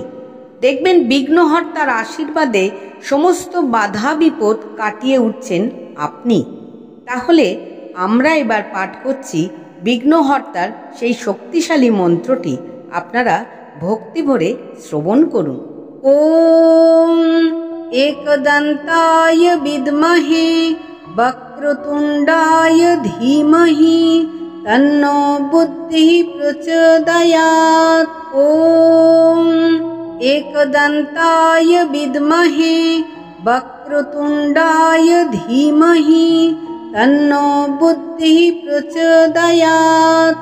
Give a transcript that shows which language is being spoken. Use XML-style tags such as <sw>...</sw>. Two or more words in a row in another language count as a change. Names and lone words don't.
<bn>দেখবেন বিঘ্নহর্তার আশীর্বাদে সমস্ত বাধা বিপদ কাটিয়ে উঠছেন আপনি। তাহলে আমরা এবার পাঠ করছি বিঘ্নহর্তার সেই শক্তিশালী মন্ত্রটি। আপনারা ভক্তি ভরে শ্রবণ করুন।</bn> <sa>ওম एकदन्ताय विद्महे वक्रतुण्डाय धीमहि तन्नो बुद्धिः प्रचोदयात्। ओम एकदन्ताय विद्महे वक्रतुण्डाय धीमहि तन्नो बुद्धिः प्रचोदयात्।</sa>